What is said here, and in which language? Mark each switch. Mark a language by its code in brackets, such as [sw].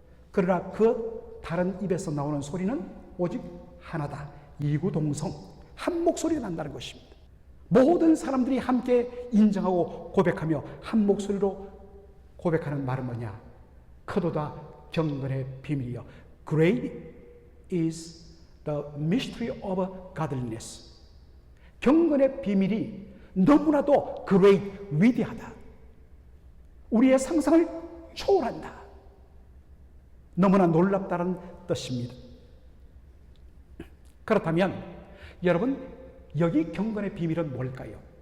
[ko] 그러나 그 다른 입에서 나오는 소리는 오직 하나다. 이구동성, 한 목소리가 난다는 것입니다. 모든 사람들이 함께 인정하고 고백하며 한 목소리로 고백하는 말은 뭐냐? 크도다 경건의 비밀이여. [en] Great is the mystery of godliness. [ko] 경건의 비밀이 너무나도 great, 위대하다. 우리의 상상을 초월한다. 너무나 놀랍다는 뜻입니다. 그렇다면 여러분, 여기 경건의 비밀은 뭘까요?